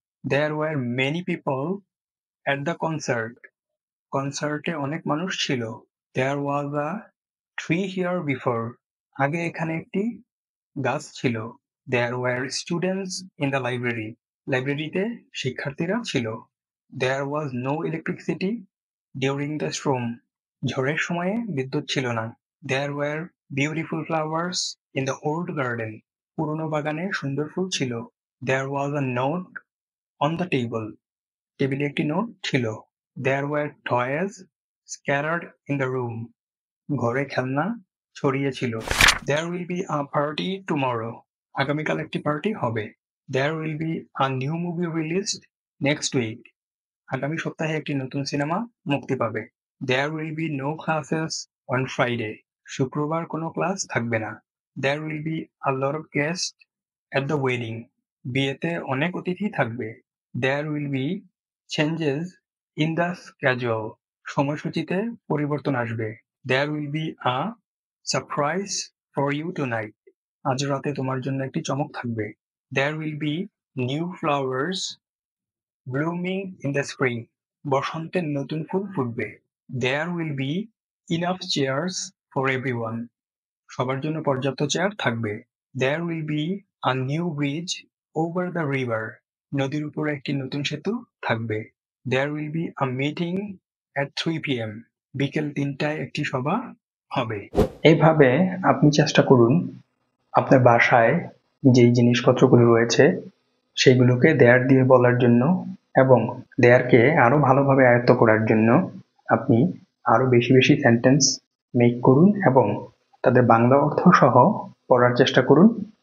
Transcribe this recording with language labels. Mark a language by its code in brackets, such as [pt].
[en] there were many people at the concert, [bn] কনসার্টে অনেক মানুষ ছিল। [en] there was a tree here before, [bn] আগে এখানে একটি গাছ ছিল। [en] there were students in the library, [bn] লাইব্রেরিতে শিক্ষার্থীরা ছিল। [en] There was no electricity during the storm. [bn] ঝড়ের সময়ে বিদ্যুৎ ছিল না। [en] There were beautiful flowers in the old garden. [bn] পুরনো বাগানে সুন্দর ফুল ছিল। [en] There was a note on the table. [bn] টেবিলে একটি নোট ছিল। [en] There were toys scattered in the room. [bn] ঘরে খেলনা ছড়িয়ে ছিল। [en] There will be a party tomorrow. [bn] আগামীকাল একটি পার্টি হবে। [en] There will be a new movie released next week. [bn] আগামী সপ্তাহে একটি নতুন সিনেমা মুক্তি পাবে। [en] There will be no classes on Friday. [bn] শুক্রবার কোনো ক্লাস থাকবে না। [en] There will be a lot of guests at the wedding. [bn] বিয়েতে অনেক অতিথি থাকবে। [en] There will be changes in the schedule. [bn] সময়সূচিতে পরিবর্তন আসবে। [en] There will be a surprise for you tonight. [bn] আজ রাতে তোমার জন্য একটি চমক থাকবে। [en] There will be new flowers blooming in the spring. [bn] বসন্তে নতুন ফুল ফুটবে। [en] There will be enough chairs for everyone. [bn] সবার জন্য পর্যাপ্ত চেয়ার থাকবে। [en] There will be a new bridge over the river. [bn] নদীর উপরে একটি নতুন সেতু থাকবে। [en] There will be a meeting at 3 p.m. [bn] বিকেল 3টায় একটি সভা হবে। এইভাবে আপনি চেষ্টা করুন আপনার বাসায় যেই জিনিসপত্রগুলো রয়েছে সেগুলোকে দেয়ার দিয়ে বলার জন্য, এবং দেয়ারকে আরো ভালোভাবে আয়ত্ত করার জন্য আপনি আরো বেশি বেশি সেন্টেন্স মেক করুন এবং তাদের বাংলা অর্থ সহ পড়ার চেষ্টা করুন।